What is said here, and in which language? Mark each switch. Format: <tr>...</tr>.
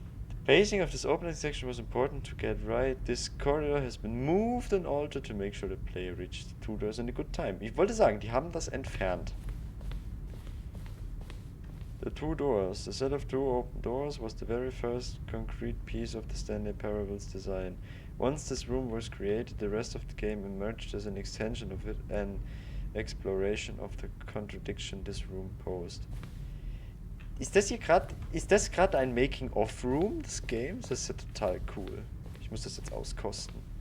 <en>The pacing of this opening section was important to get right. This corridor has been moved and altered to make sure the player reached the two doors in a good time.</en> <de>Ich wollte sagen, die haben das entfernt.</de> <en>The two doors. The set of two open doors was the very first concrete piece of the Stanley Parable's design. Once this room was created, the rest of the game emerged as an extension of it, an exploration of the contradiction this room posed.</en> <de>Ist das gerade ein Making-of-Room des Games? Das ist ja total cool. Ich muss das jetzt auskosten.</de>